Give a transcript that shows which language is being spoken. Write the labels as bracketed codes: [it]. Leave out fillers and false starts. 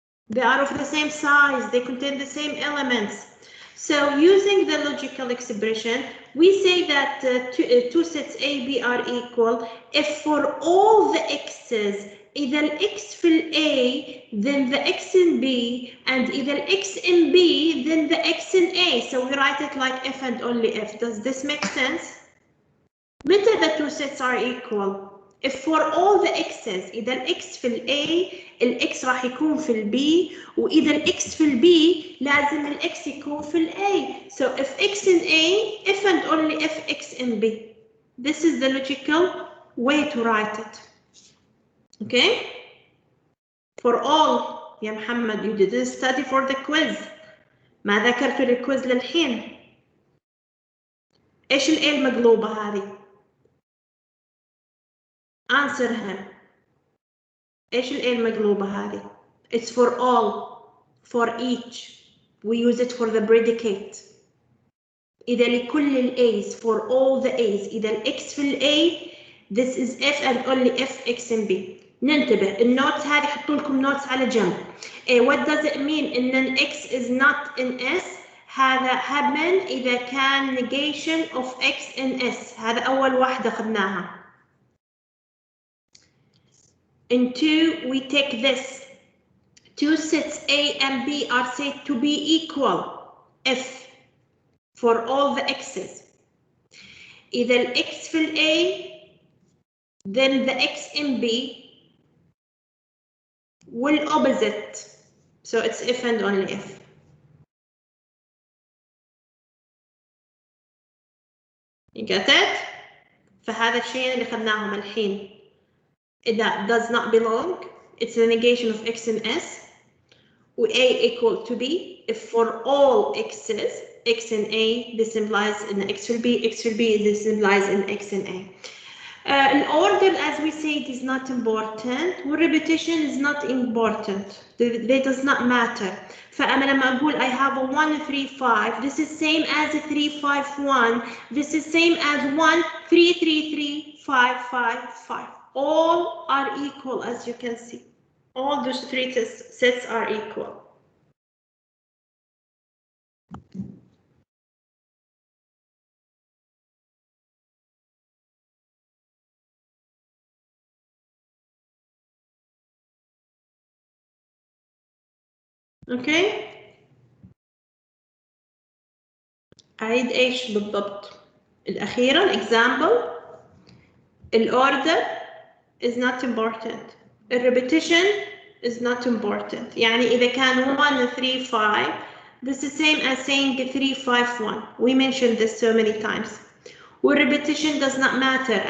[en] They are of the same size. They contain the same elements. So using the logical expression, we say that two sets A, B are equal if for all the x's [ar] إذا ال x في ال A [en] then the x in B and [ar] إذا ال x [en] in B then the x in A. So we write it like if and only if. Does this make sense? [ar] متى [en] the two sets are equal? If for all the x's [ar] إذا ال x في ال A ال x راح يكون في ال B وإذا ال x في ال B لازم ال x يكون في ال A. [en] So if x in A if and only if x in B. This is the logical way to write it. Okay? For all يا محمد you didn't study for the quiz. [ar] ما ذكرت الكويز للحين. إيش ال A المقلوبة هذه؟ [en] Answer him. [ar] إيش ال A المقلوبة هذه؟ [en] It's for all, for each. We use it for the predicate. [ar] إذا لكل ال A's, [en] for all the A's. [ar] إذا ال X في ال A, [en] this is if and only if X in B. [ar] ننتبه النوتس هذه حطوا لكم نوتس على جنب. [en] What does it mean [ar] إن ال X [en] is not in S؟ [ar] هذا [en] happen [ar] إذا كان [en] negation of X in S. [ar] هذا أول واحدة أخذناها. [en] In 2 we take this. Two sets A and B are said to be equal if for all the X's. [ar] إذا ال X في ال A [en] then the X in B will opposite. So it's if and only if. You got it؟ [ar] فهذا الشيء اللي خدناهم الحين. إذا [en] does not belong it's the negation of x and s [ar] و [en] a equal to b. If for all x's x and a, this implies in x will be, x will be, this implies in x and a. The order, as we said, is not important. Repetition is not important. They does not matter. [ar] فأنا لما أقول [en] I have a 1 3 5, this is same as a 3 5 1. This is same as 1 3 3 3 5 5 5. All are equal, as you can see. All those three sets are equal. Okay. [ar] أعيد إيش بالضبط؟ الأخيرة الإكزامبل. [en] الأوردر is not important. الريبيتيشن is not important. [ar] يعني إذا كان [en] 1 3 5, this is same as saying 3 5 1. We mentioned this so many times. والريبيتيشن does not matter.